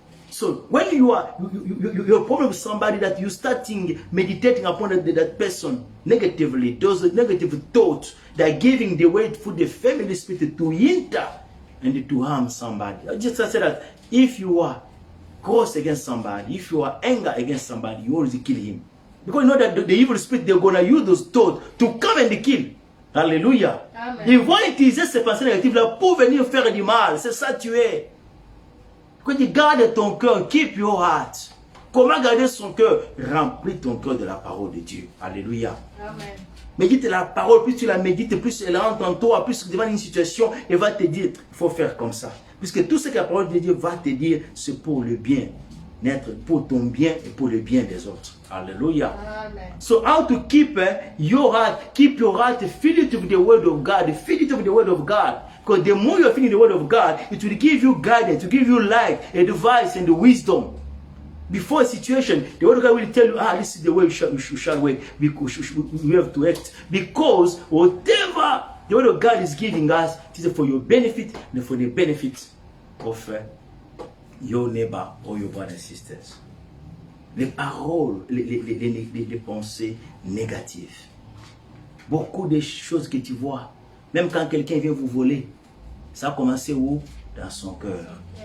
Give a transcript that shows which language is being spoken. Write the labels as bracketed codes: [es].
[en] So when you're problem with somebody that you starting meditating upon that person negatively, those negative thoughts that are giving the way for the family spirit to enter and to harm somebody. I just said that if you are cross against somebody, if you are anger against somebody, you always kill him. Because you know that the evil spirit, they're going to use those thoughts to come and kill. [fr] Alléluia. Ils vont utiliser ces pensées négatives-là pour venir faire du mal. C'est ça tu es. Quand tu gardes ton cœur, [en] keep your heart. [fr] Comment garder son cœur? Remplis ton cœur de la parole de Dieu. Alléluia. Amen. Médite la parole, plus tu la médites, plus elle rentre en toi, plus devant une situation, elle va te dire, il faut faire comme ça. Puisque tout ce que la parole de Dieu va te dire, c'est pour le bien. N'être pour ton bien et pour le bien des autres. Alléluia. Amen. [en] So how to keep your heart filled with the word of God, fill it with the word of God. Because the more you're feeling the word of God, it will give you guidance, to give you light, advice, and wisdom. Before a situation, the word of God will tell you, this is the way you shall wait. We have to act. Because whatever the word of God is giving us, it is for your benefit and for the benefit of your neighbor or your brothers and sisters. [fr] Les paroles, les pensées négatives. Beaucoup de choses que tu vois, même quand quelqu'un vient vous voler, ça a commencé où? Dans son cœur.